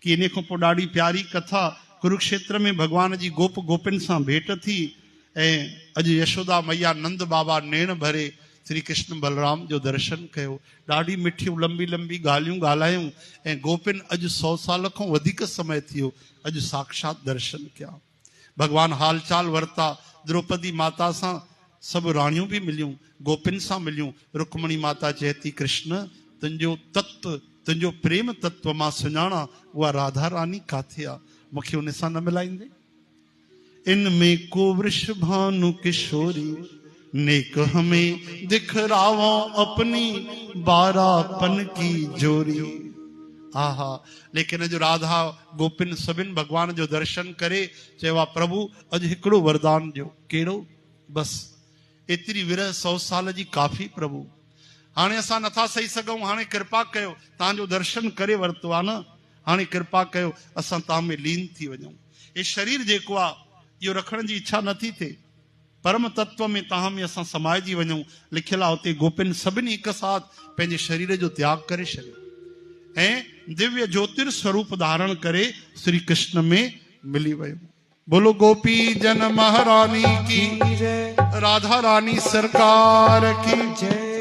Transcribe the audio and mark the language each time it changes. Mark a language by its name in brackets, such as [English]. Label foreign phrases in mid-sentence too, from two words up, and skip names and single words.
[Sindhi] कि इन खां पोइ ॾाढी प्यारी कथा कुरुक्षेत्र में भगवान जी गोप गोपिन सां भेंट थी ऐं अॼु यशोदा मैया नंद बाबा नेण भरे श्री कृष्ण बलराम जो दर्शन कयो। ॾाढी मिठियूं लंबी लंबी ॻाल्हियूं ॻाल्हायूं ऐं गोपिन अॼु 100 साल खां वधीक समय थियो अॼु साक्षात दर्शन कया। भगवान हालचाल वरता। द्रौपदी माता सां सब राणियूं भी मिलियूं, गोपिन सां मिलियूं। रुक्मणी माता चेती कृष्ण तुंहिंजो तत्व, तुंहिंजो प्रेम तत्व मां सुञाणा, उहा राधा रानी काथे आ, मूंखे उन सां न मिलाईंदे। [Hindi] इनमें को वृष भानु किशोरी, नेक हमें दिखरावो अपनी बारापन की जोरी। [Sindhi] आहा, लेकिन जो राधा गोपिन सभिन भगवान जो दर्शन करे चयो प्रभु अज हिकड़ो वरदान दियो। केड़ो? बस एतरी विरह 100 साल जी काफ़ी प्रभु। हाणे असां नथा सही सघूं, हाणे कृपा कयो, तव्हांजो दर्शन करे वरतो आहे न, हाणे कृपा कयो असां तव्हां में लीन थी वञूं। ये शरीर जेको आहे इहो रखण जी इच्छा नथी थिए, परम तत्व में तव्हां में असां समाइजी वञूं। लिखियल आहे उते गोपिन सभिनी हिक साथ पंहिंजे शरीर जो त्याग करे छॾियो ऐं दिव्य ज्योतिर स्वरूप धारण करे श्री कृष्ण में मिली वियो। [Hindi] बोलो गोपी जन महारानी की, राधा रानी सरकार की जय।